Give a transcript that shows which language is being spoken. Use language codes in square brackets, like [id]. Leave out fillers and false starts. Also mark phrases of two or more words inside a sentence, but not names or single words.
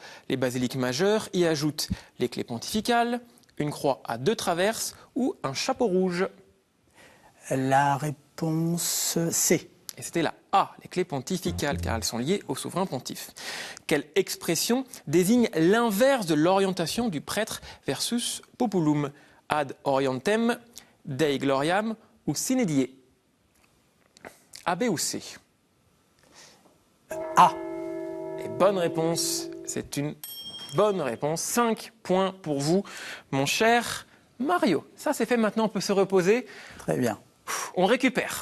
[fr] Les basiliques majeures y ajoutent les clés pontificales, une croix à 2 traverses ou un chapeau rouge. La réponse C. Et c'était la A, les clés pontificales, car elles sont liées au souverain pontife. Quelle expression désigne l'inverse de l'orientation du prêtre [la] versus populum? Ad orientem, Dei gloriam ou sine die? [fr] A, B ou C? A. Et bonne réponse, c'est une bonne réponse. 5 points pour vous, mon cher Mario. Ça c'est fait, maintenant on peut se reposer. Très bien. On récupère.